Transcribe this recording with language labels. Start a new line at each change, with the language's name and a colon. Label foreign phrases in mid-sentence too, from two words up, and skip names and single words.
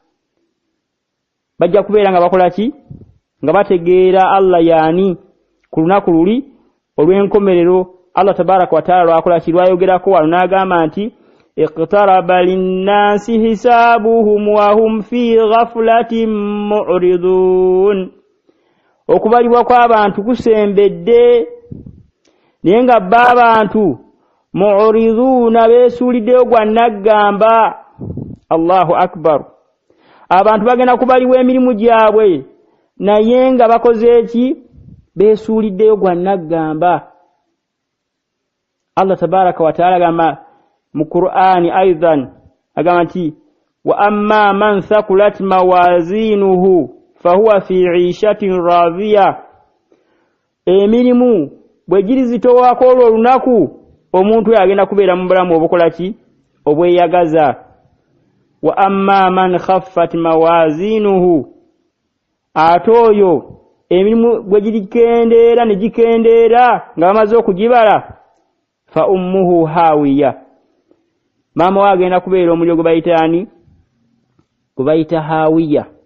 Ganda: bajja kubeera nga bakola ki nga bategeera Allah yaani ku lunaku luli olw'enkomerero Allah
Arabic: تبارك وتعالى
Ganda: lwakola ki lwayogerako wano n'agamba nti
Arabic: اقترب للناس حسابهم وهم في غفلة معرضون
Ganda: okubalibwa kw'abantu kusembedde naye nga bba abantu mu'riduna beesuuliddeyo gwa naggamba
Arabic: الله أكبر
Ganda: abantu bagenda kubalibwa emirimu gyabwe naye nga bakoze eki beesuuliddeyo gwa naggamba
Arabic: الله تبارك وتعالى
Ganda: agamba mu Qur'ani aidan agamba nti
Arabic: وأما من ثقلت موازينه فهو في عيشة راضية
Ganda: emirimu bwe girizitowaako olwo olunaku omuntu agenda kubeera mu bulamu obukola ki obweyagaza
Arabic: وأما من خفت موازينه
Ganda: ate oyo emirimu bwe girikendeera ne gikendeera nga bamaze okugibala
Arabic: فأمه هاوية
Ganda: maama we agenda kubeera omuliro gwe bayita hawiya